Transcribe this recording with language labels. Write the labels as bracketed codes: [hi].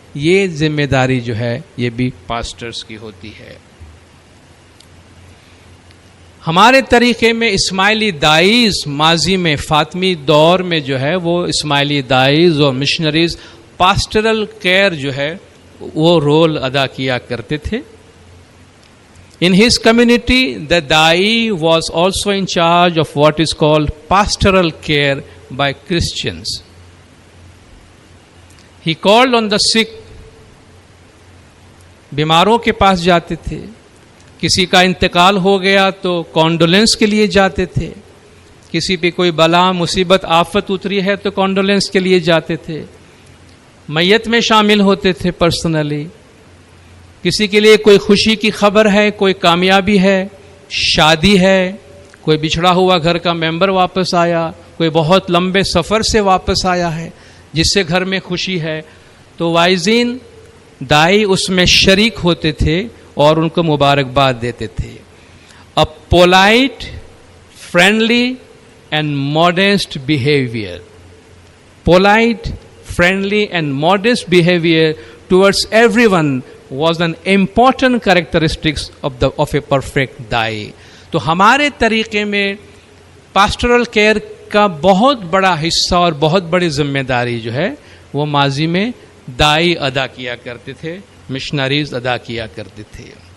[ur] یہ ذمہ داری جو ہے یہ بھی پاسٹرز کی ہوتی ہے. ہمارے طریقے میں اسماعیلی دائیز ماضی میں فاطمی دور میں جو ہے وہ اسماعیلی دائیز اور مشنریز پاسٹرل کیئر جو ہے وہ رول ادا کیا کرتے تھے. [en] In his community, the Dai was also in charge of what is called pastoral care by Christians. He called on the sick. [ur] بیماروں کے پاس جاتے تھے, کسی کا انتقال ہو گیا تو کانڈولنس کے لیے جاتے تھے, کسی پہ کوئی بلا مصیبت آفت اتری ہے تو کانڈولنس کے لیے جاتے تھے, میت میں شامل ہوتے تھے پرسنلی, کسی کے لیے کوئی خوشی کی خبر ہے, کوئی کامیابی ہے, شادی ہے, کوئی بچھڑا ہوا گھر کا ممبر واپس آیا, کوئی بہت لمبے سفر سے واپس آیا ہے جس سے گھر میں خوشی ہے, تو وائزین دائی اس میں شریک ہوتے تھے اور ان کو مبارکباد دیتے تھے. [en] A polite, friendly and modest behavior. Polite, friendly and modest behavior towards everyone was an important characteristics of a perfect dai. [ur] تو ہمارے طریقے میں پاسٹرل کیئر کا بہت بڑا حصہ اور بہت بڑی ذمہ داری جو ہے وہ ماضی میں دائی ادا کیا کرتے تھے, مشنریز ادا کیا کرتے تھے.